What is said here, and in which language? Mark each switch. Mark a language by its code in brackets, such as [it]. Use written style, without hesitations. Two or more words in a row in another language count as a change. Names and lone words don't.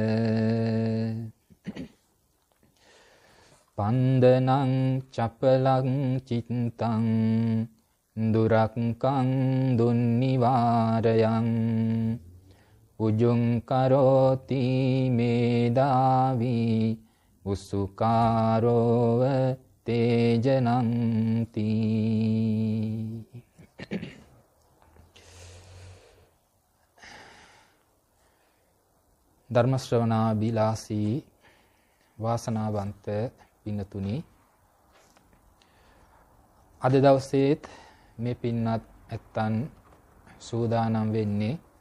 [pi] පන්දනං චපලං චිත්තං දුරක්ඛං දුන්නිවාරයං උජුං කරෝති මේදාවි උසුකාරෝව තේජනං තී. [si] ධර්ම ශ්‍රවණා බිලාසී වාසනාවන්ත පින්නතුනි, අද දවසේත් මේ පින්නත් ඇත්තන් සූදානම් වෙන්නේ